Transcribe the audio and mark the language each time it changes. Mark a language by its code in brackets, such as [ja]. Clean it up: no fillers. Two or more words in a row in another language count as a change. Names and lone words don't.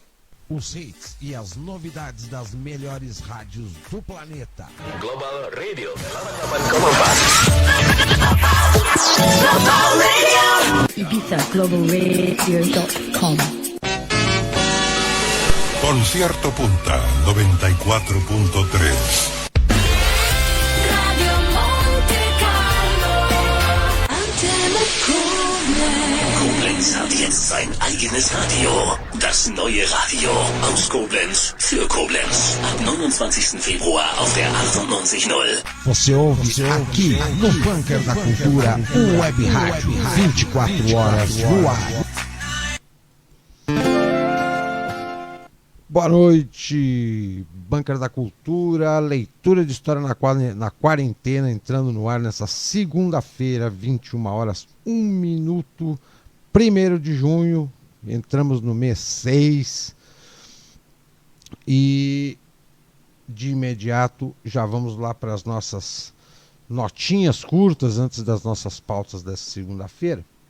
[pt] Os hits e as novidades das melhores rádios do planeta. Global Radio 88.4. IbizaGlobalRadio.com. Concierto Punta 94.3. [de] Koblenz hat jetzt sein eigenes Radio. Das neue Radio aus Koblenz für Koblenz. Ab 29. Februar auf der 98.0. [pt] Você ouve aqui no Bunker da Cultura, o Web Rádio, 24 horas no ar. Boa noite, Bunker da Cultura, leitura de história na quarentena, entrando no ar nessa segunda-feira, 21 horas, 1 minuto, 1º de junho, entramos no mês 6 e de imediato já vamos lá para as nossas notinhas curtas antes das nossas pautas dessa segunda-feira.